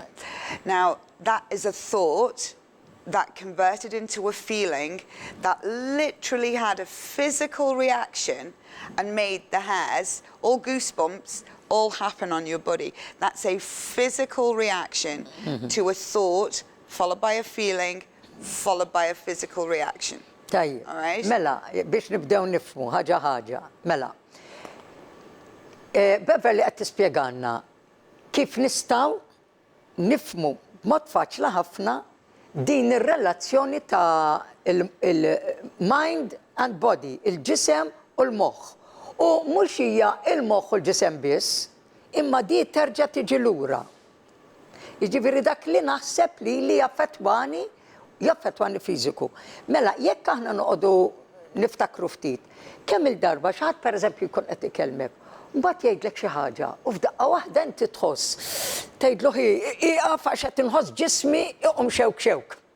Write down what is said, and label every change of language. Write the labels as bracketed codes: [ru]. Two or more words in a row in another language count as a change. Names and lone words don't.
[en] Now, that is a thought that converted into a feeling that literally had a physical reaction and made the hairs, all goosebumps, all happen on your body. That's a physical reaction to a thought, followed by a feeling, followed by a physical reaction. [mt] Tajjeb. [en] All right? [mt] Mela, biex nibdew nifhmu ħaġa. Mela. Beverly qed tispjegalna kif nistgħu nifhmu b'mod faċli ħafna din ir-relazzjoni ta' il- [en] mind and body, [mt] il-ġisem u l-moħħ. U mhux hija il-moħħ u l-ġisem biss, imma di terġa' tiġi lura. Jiġifieri dak li naħseb li jaffettwani fiżiku. Mela, jekk aħna noqogħdu niftakru ftit, kemm il-darba x'ħadd pereżempju jkun qed ikellmek, mbagħad jgħidlek xi ħaġa u f'daqqa waħda inti tħoss tgħidlu ieqaf għax qed inħoss ġismi iqum xewk.